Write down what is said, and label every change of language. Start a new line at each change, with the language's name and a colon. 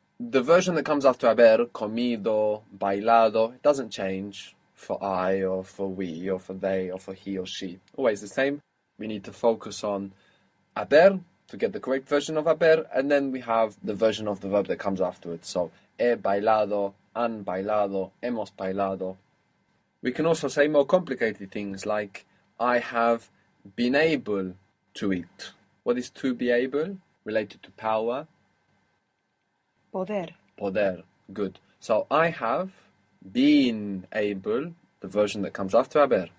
English: The version that comes after haber, comido, bailado, it doesn't change for I or for we or for they or for he or she. Always the same. We need to focus on haber to get the correct version of haber, and then we have the version of the verb that comes afterwards.
Spanish: So, he bailado, han bailado, hemos bailado.
English: We can also say more complicated things like, I have been able to eat. What is to be able? Related to power.
Spanish: Poder. Poder.
English: Good. So I have been able, the version that comes after haber.